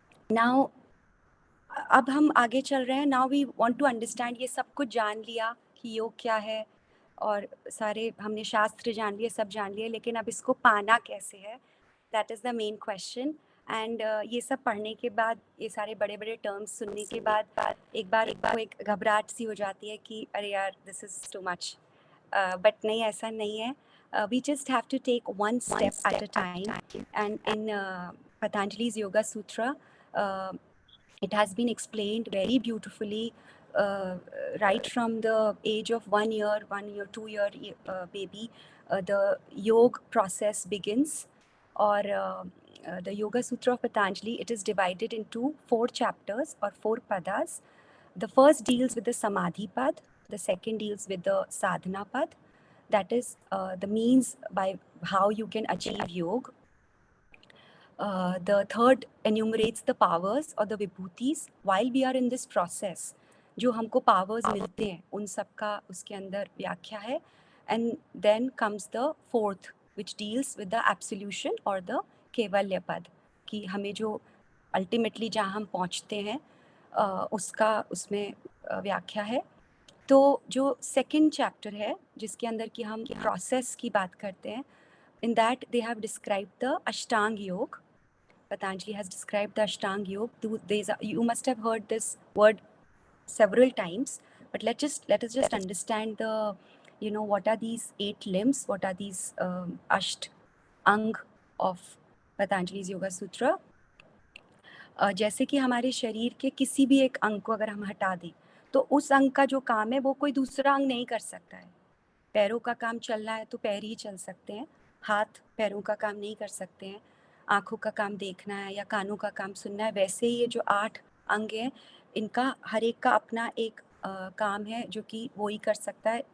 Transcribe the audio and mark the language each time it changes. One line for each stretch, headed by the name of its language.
Hindi: Now अब हम आगे चल रहे हैं।
English: now we want to understand,
Hindi: ये सब कुछ जान लिया कि योग क्या है और सारे हमने शास्त्र जान लिए, सब जान लिए, लेकिन अब इसको पाना कैसे है,
English: That is the main question.
Hindi: And ये सब पढ़ने के बाद, ये सारे बड़े बड़े टर्म्स सुनने के बाद एक बार एक घबराहट सी हो जाती है कि अरे यार
English: this is too much,
Hindi: but नहीं, ऐसा नहीं है।
English: We just have to take one step at a time, and in Patanjali's Yoga Sutra, it has been explained very beautifully, right from the age of 1 year, 2 year baby, the yoga process begins. Or the Yoga Sutra of Patanjali, it is divided into 4 chapters or 4 padas. The first deals with the Samadhi pad, the second deals with the Sadhana pad, that is the means by how you can achieve yoga. The third enumerates the powers or the vibhutis. While we are in this process,
Hindi: जो हमको powers मिलते हैं उन सब का उसके अंदर व्याख्या है.
English: And then comes the fourth, which deals with the absolution or the
Hindi: Kewalya पद, कि हमें जो ultimately जहाँ हम पहुँचते हैं उसका उसमें व्याख्या है. तो जो सेकंड चैप्टर है जिसके अंदर कि हम प्रोसेस की बात करते हैं,
English: in that they have described the Ashtanga Yoga. Patanjali has described the Ashtanga Yoga. You must have heard this word several times, but let us just understand the, what are these 8 limbs, what are these Asht Ang of Patanjali's Yoga Sutra.
Hindi: जैसे कि हमारे शरीर के किसी भी एक अंग को अगर हम हटा दें तो उस अंग का जो काम है वो कोई दूसरा अंग नहीं कर सकता है. पैरों का काम चलना है तो पैर ही चल सकते हैं, हाथ पैरों का काम नहीं कर सकते हैं. आँखों का काम देखना है या कानों का काम सुनना है. वैसे ही ये जो 8 अंग हैं, इनका हर एक का अपना एक काम है जो कि वो ही कर सकता है.